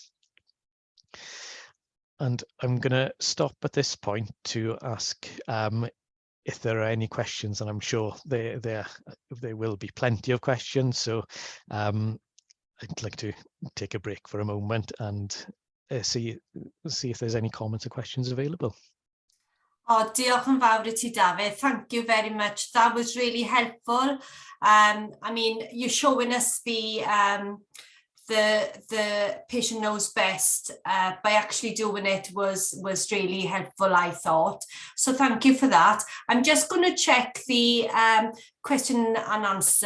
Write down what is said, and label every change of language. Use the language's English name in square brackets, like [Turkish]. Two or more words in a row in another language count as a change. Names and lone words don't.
[English] And I'm going to stop at this point to ask if there are any questions, and I'm sure there will be plenty of questions. So I'd like to take a break for a moment and see if there's any comments or questions available. [Welsh] Oh, diolch yn fawr I ti, Dafydd. [English] Thank you very much. That was really helpful. I mean, you're showing us the patient knows best by actually doing it was really helpful, I thought. So thank you for that. I'm just going to check the question and answer.